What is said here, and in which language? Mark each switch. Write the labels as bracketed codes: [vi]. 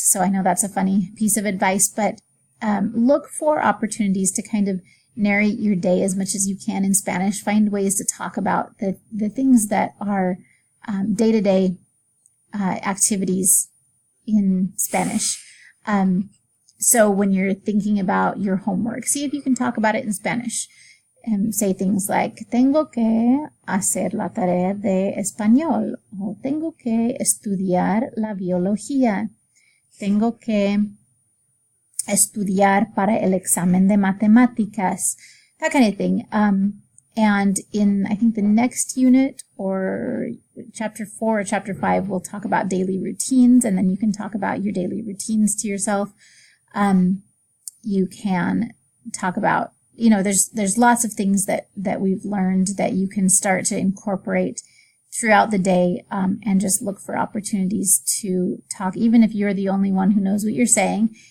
[en] So I know that's a funny piece of advice, but look for opportunities to kind of narrate your day as much as you can in Spanish. Find ways to talk about the things that are day-to-day activities in Spanish. So when you're thinking about your homework, see if you can talk about it in Spanish. Say things like, [es] tengo que hacer la tarea de español, o tengo que estudiar la biología, tengo que estudiar para el examen de matemáticas, [en] that kind of thing. And in, I think, the next unit or chapter 4 or chapter 5, we'll talk about daily routines, and then you can talk about your daily routines to yourself. You can talk about, there's lots of things that we've learned that you can start to incorporate throughout the day, and just look for opportunities to talk, even if you're the only one who knows what you're saying.